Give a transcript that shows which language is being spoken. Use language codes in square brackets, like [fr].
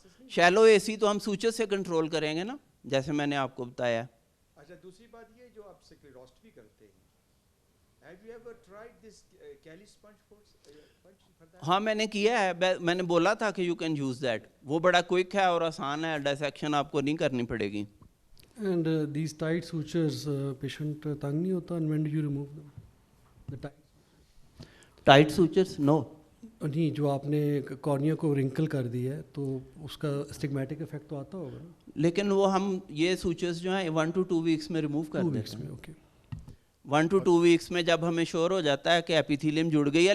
[ur] Shallow اے سی تو ہم سوچر سے کنٹرول کریں گے نا جیسے میں نے آپ کو بتایا. اچھا دوسری بات یہ جو آپ سکلیروسٹمی کرتے ہیں, [en] have you ever tried this Kelly sponge for that? [ur] ہاں میں نے کیا ہے, میں نے بولا تھا کہ [en] You can use that. [ur] وہ بڑا کوئک ہے اور آسان ہے, ڈائسیکشن آپ کو نہیں کرنی پڑے گی. [en] And these tight sutures, patient [ur] تنگ نہیں ہوتا, [en] and when do you remove them? The tight sutures no. [ur] نہیں, جو آپ نے کارنیا کو رنکل کر دی ہے تو اس کا اسٹگمیٹک افیکٹ تو آتا ہوگا نا. لیکن وہ ہم یہ سوچرز جو ہیں [en] 1 to 2 weeks [ur] میں ریموو کر دیتے ہیں. اوکے 1 to 2 weeks میں جب ہمیں شور ہو جاتا ہے کہ ایپیتھیلیم جڑ گئی ہے.